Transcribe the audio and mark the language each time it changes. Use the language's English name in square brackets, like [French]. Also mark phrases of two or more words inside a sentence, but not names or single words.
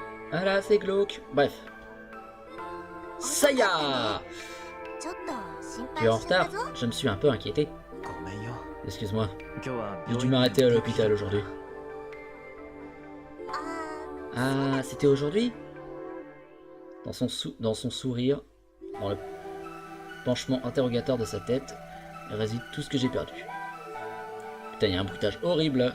[French] Ah là, c'est glauque. Bref. [Japanese] Saya! ちょっと心 [French] Tu es en [Japanese] 配しちゃっ [French] retard? [Japanese] たぞ。 [French] Je me suis un peu inquiété. [Japanese] ごめんよ。 [French] Excuse-moi. [Japanese] 今日は [French] J'ai [Japanese] 病 [French] dû [Japanese] 院 [French] m'arrêter à [Japanese] で [French] l'hôpital aujourd'hui. [Japanese] あ [French] Ah, c'était aujourd'hui? Dans son sourire, dans le penchement interrogatoire de sa tête, réside tout ce que j'ai perdu. Putain, il y a un bruitage horrible.